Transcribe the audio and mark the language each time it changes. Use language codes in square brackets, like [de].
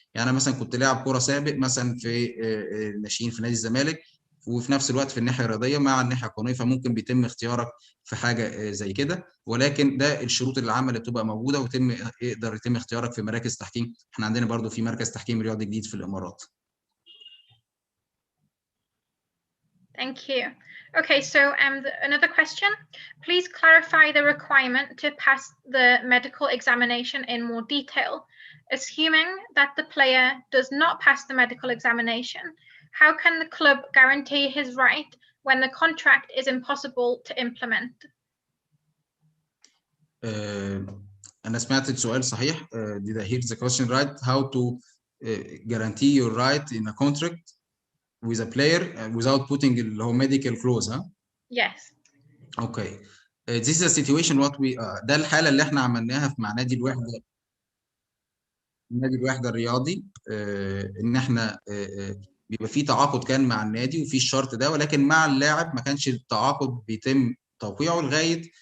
[ar] يعني انا مثلا كنت لاعب كره سابق مثلا في ناشئين في نادي الزمالك، وفي نفس الوقت في الناحيه الرياضيه مع الناحيه القانونيه، فممكن بيتم اختيارك في حاجه زي كده، ولكن ده الشروط العامه اللي بتبقى موجوده يقدر يتم اختيارك في مراكز تحكيم. احنا عندنا برضو في مركز تحكيم رياضي جديد في الامارات. [en] Thank you. Okay, so another question. Please clarify the requirement to pass the medical examination in more detail. Assuming that the player does not pass the medical examination, how can the club guarantee his right when the contract is impossible to implement? [ar] أنا سمعت السؤال صحيح. [en] Did I hear the question right? How to guarantee your right in a contract with a player without putting [ar] اللي هو [en] medical clause, huh? Yes. Okay. This is a situation what we [ar] ده الحالة اللي احنا عملناها مع نادي الوحدة الرياضي، ان احنا بيبقى في تعاقد كان مع النادي وفي الشرط ده، ولكن مع اللاعب ما كانش التعاقد بيتم توقيعه لغايه